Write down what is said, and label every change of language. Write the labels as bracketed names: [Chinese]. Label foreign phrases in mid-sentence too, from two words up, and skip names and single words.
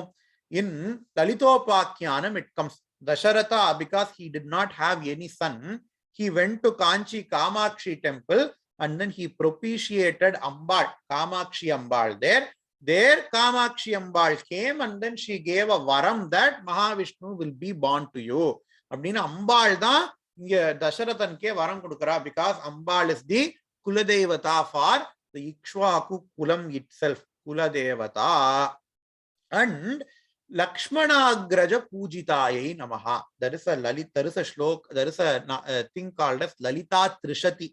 [English] In Lalitopakhyanam it comes. Dasharatha, because he did not have any son, he went to Kanchi Kamakshi temple and then he propitiated Ambal, Kamakshi Ambal there. There Kamakshi Ambal came and then she gave a varam that Mahavishnu will be born to you. [Tamil] அப்டின அம்பாள் டா இங்கே தசரதனுக்கே வரம் குடுக்கற [English] because Ambal is the Kuladevata for the Ikshvaku Kulam itself. [Sanskrit] Kuladevata. And लक्ष्मणाग्रज पूजितायै नमः. [English] There is a shlok, there is a thing called as Lalita Trishati.